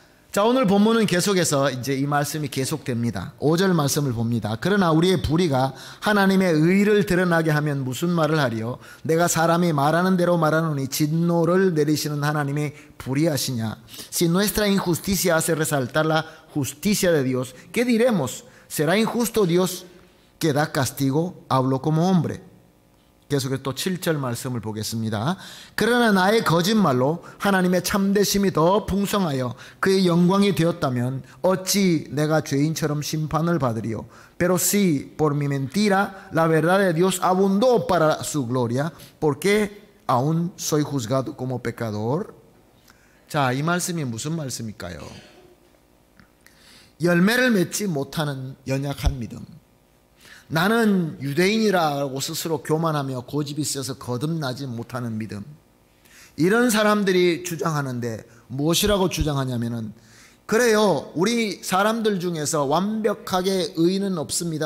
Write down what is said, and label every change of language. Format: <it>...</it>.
<ko>자, 오늘 본문은 계속해서 이제 이 말씀이 계속됩니다. 5절 말씀을 봅니다. 그러나 우리의 불의가 하나님의 의를 드러나게 하면 무슨 말을 하리요? 내가 사람이 말하는 대로 말하노니 진노를 내리시는 하나님의 불의하시냐?</ko> <es>Si nuestra injusticia hace resaltar la justicia de Dios, ¿qué diremos? ¿Será injusto Dios que da castigo? Hablo como hombre.</es> <ko>계속해서 또 7절 말씀을 보겠습니다. 그러나 나의 거짓말로 하나님의 참되심이 더 풍성하여 그의 영광이 되었다면 어찌 내가 죄인처럼 심판을 받으리요?</ko> <es>Pero si por mi mentira la verdad de Dios abundó para su gloria, ¿por qué aún soy juzgado como pecador?</es> <ko>자, 이 말씀이 무슨 말씀일까요? 열매를 맺지 못하는 연약한 믿음, 나는 유대인이라고 스스로 교만하며 고집이 세서 거듭나지 못하는 믿음, 이런 사람들이 주장하는데 무엇이라고 주장하냐면은, 그래요, 우리 사람들 중에서 완벽하게 의인은 없습니다.</ko>